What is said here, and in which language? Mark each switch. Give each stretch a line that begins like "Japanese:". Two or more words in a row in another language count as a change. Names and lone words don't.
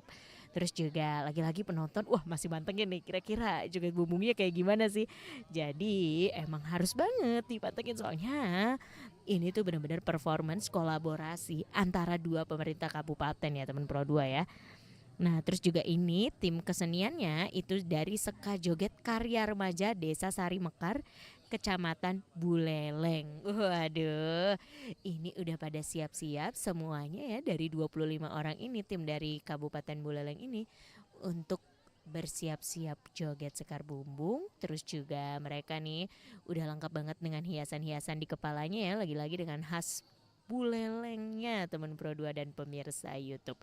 Indonesian: Terus juga lagi-lagi penonton, wah masih mantengin nih, kira-kira joget bumbungnya kayak gimana sih. Jadi emang harus banget dipantengin, soalnya ini tuh benar-benar performance kolaborasi antara dua pemerintah kabupaten ya teman Pro 2 ya. Nah, terus juga ini tim keseniannya itu dari Seka Joget Karya Remaja Desa Sari Mekar, Kecamatan Buleleng. Waduh, ini udah pada siap-siap semuanya ya, dari 25 orang ini, tim dari Kabupaten Buleleng ini untuk bersiap-siap joget sekar bumbung. Terus juga mereka nih udah lengkap banget dengan hiasan-hiasan di kepalanya ya, lagi-lagi dengan khas Bulelengnya teman Pro 2 dan pemirsa YouTube.